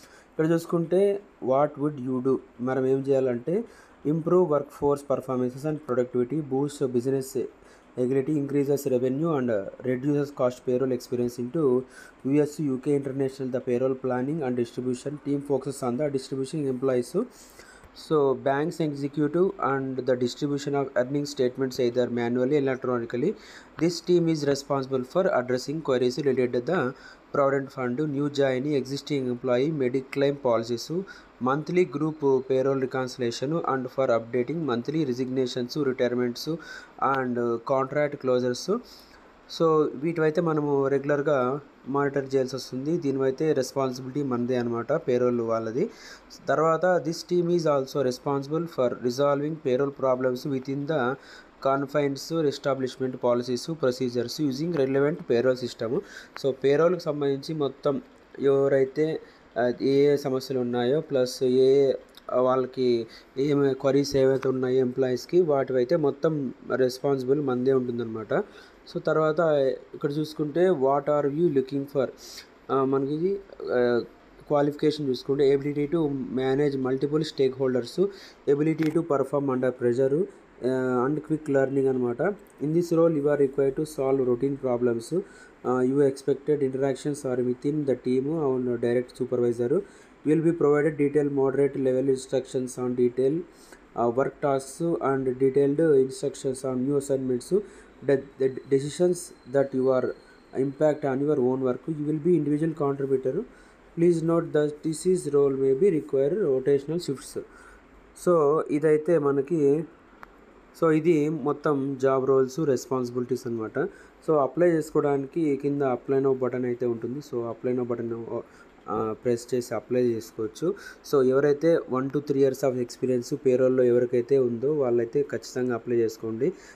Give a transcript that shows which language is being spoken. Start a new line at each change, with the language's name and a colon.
Telugu: ఇక్కడ చూసుకుంటే
English: what would you do,
Telugu: మనం ఏం చేయాలంటే
English: Improve workforce performances and productivity, boost business agility, increases revenue and reduces cost. Payroll experience into US, UK, international. The payroll planning and distribution team focus on the distribution employees. So banks executive and the distribution of earning statements either manually or electronically. This team is responsible for addressing queries related to the provident fund, new joinee, existing employee, mediclaim policies, monthly group payroll reconciliation and for updating monthly resignations, retirements and contract closures.
Telugu: So వీటివైతే మనము రెగ్యులర్గా monitor చేయాల్సి వస్తుంది. దీనివైతే responsibility మనదే అనమాట, payroll వాళ్ళది. తర్వాత
English: This team is also responsible for resolving payroll problems within the confines establishment policies procedures using relevant payroll system.
Telugu: So పేరోల్కి సంబంధించి మొత్తం ఎవరైతే ఏ ఏ సమస్యలు ఉన్నాయో ప్లస్ ఏ వాళ్ళకి ఏమి క్వరీస్ ఏవైతే ఉన్నాయో ఎంప్లాయీస్కి వాటివైతే మొత్తం రెస్పాన్సిబుల్ మనదే ఉంటుందన్నమాట. సో తర్వాత ఇక్కడ చూసుకుంటే
English: what are you looking for,
Telugu: మనకి క్వాలిఫికేషన్ చూసుకుంటే
English: ability to manage multiple stakeholders, ability to perform under pressure and quick learning
Telugu: అనమాట.
English: In this role you are required to solve routine problems. You expected interactions are within the team and direct supervisor. Will be provided detailed moderate level instructions on detail work tasks and detailed instructions on new assignments. The decisions that you are impact on your own work. You will be individual contributor. Please note that this is role may be require rotational shifts.
Telugu: So ఇదైతే మనకి ఇది మొత్తం job roles, responsibilities అనమాట. So apply చేసుకోవడానికి కింద apply no button అయితే ఉంటుంది. So apply no button press చేసి అప్లై చేసుకోవచ్చు. సో ఎవరైతే 1 to 3 ఇయర్స్ ఆఫ్ ఎక్స్పీరియన్స్ పేరోల్లో ఎవరికైతే ఉందో వాళ్ళైతే ఖచ్చితంగా అప్లై చేసుకోండి.